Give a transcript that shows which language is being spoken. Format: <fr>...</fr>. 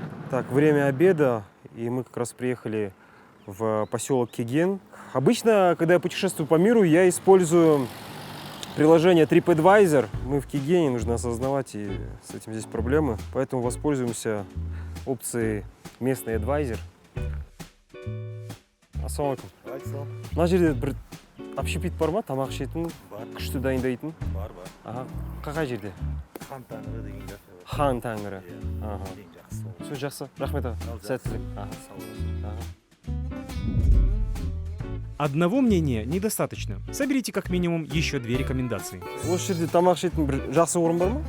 <ru>Так, время обеда, и мы как раз приехали в поселок Кеген. Обычно, когда я путешествую по миру, я использую приложение TripAdvisor. Мы в Кегене, нужно осознавать, и с этим здесь проблемы. Поэтому воспользуемся опцией местный адвайзер.</ru> <kk>Ассалаумалейкум. Мына жерде бір общепит бар ма, тамақ ішетін, күшті дайындайтын? Бар. Аха. Қай жерде? Хан Тәңірі деген жақсы. Хан Тәңірі. Аха. Ең жақсы сол. Все, жақсы. Рахмет аға. Сәттілік. Аха. Сау болсын. Аха.</kk> <ru>Одного мнения недостаточно. Соберите как минимум еще 2 рекомендации.</ru> <kk>Осы жерде тамақ ішетін бір жақсы орын бар ма?</kk>